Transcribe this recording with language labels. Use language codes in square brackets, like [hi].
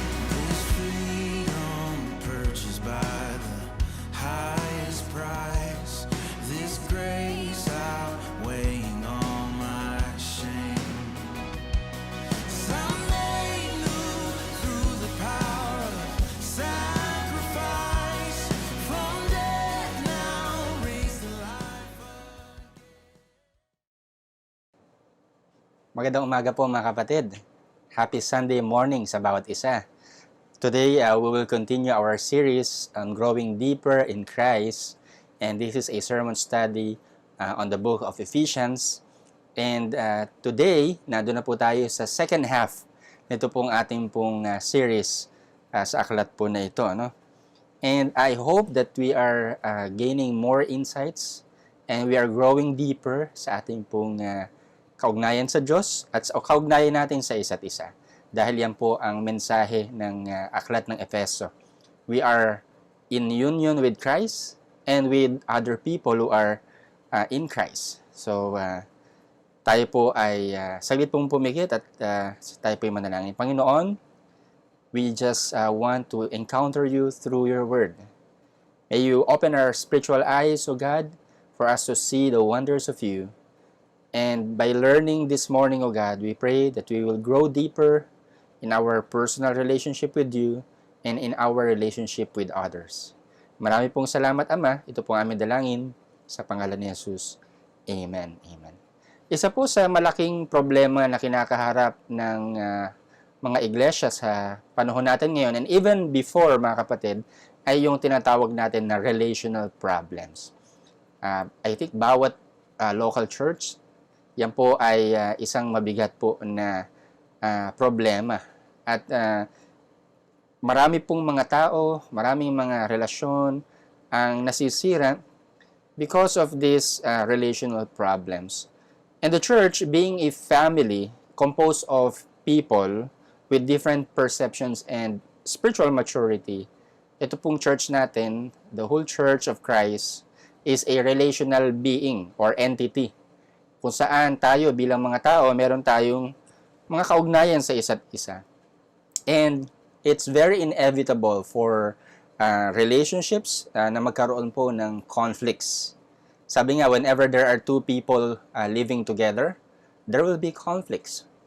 [en] This freedom purchased by the highest price, this grace outweighing all my shame. 'Cause I'm made new through the power of sacrifice, from death now raised to life. [tl] Magandang umaga po, mga kapatid. [en] Happy Sunday morning [tl] sa bawat isa. [en] Today, we will continue our series on growing deeper in Christ, and this is a sermon study on the book of Ephesians. [tl] And today, nandun na po tayo sa [en] second half [tl] nito pong ating pong series sa aklat po na ito. No? [en] And I hope that we are gaining more insights and we are growing deeper [tl] sa ating pong kaugnayan sa Diyos at sa kaugnayan natin sa isa't isa. Dahil yan po ang mensahe ng aklat ng Efeso. [en] We are in union with Christ and with other people who are in Christ. [tl] So, tayo po ay saglit pong pumikit at tayo po ay manalangin. [en] Panginoon, we just want to encounter you through your word. May you open our spiritual eyes, O God, for us to see the wonders of you. And by learning this morning, O God, we pray that we will grow deeper in our personal relationship with you and in our relationship with others. [tl] Marami pong salamat, Ama. Ito po ang aming dalangin sa pangalan ni Jesus. Amen. Amen. Isa po sa malaking problema na kinakaharap ng mga iglesia sa panahon natin ngayon, [en] and even before, [tl] mga kapatid, ay yung tinatawag natin na relational problems. [en] I think [tl] bawat local church, yan po ay isang mabigat po na problema. At marami pong mga tao, maraming mga relasyon ang nasisira [en] because of these relational problems. And the church, being a family composed of people with different perceptions and spiritual maturity, [tl] ito pong church natin, [en] the whole Church of Christ, is a relational being or entity. [tl] Kung saan tayo bilang mga tao, meron tayong mga kaugnayan sa isa't isa. [en] And it's very inevitable for relationships [tl] na magkaroon po ng [en] conflicts. [tl] Sabi nga, [en] whenever there are two people living together, there will be conflicts.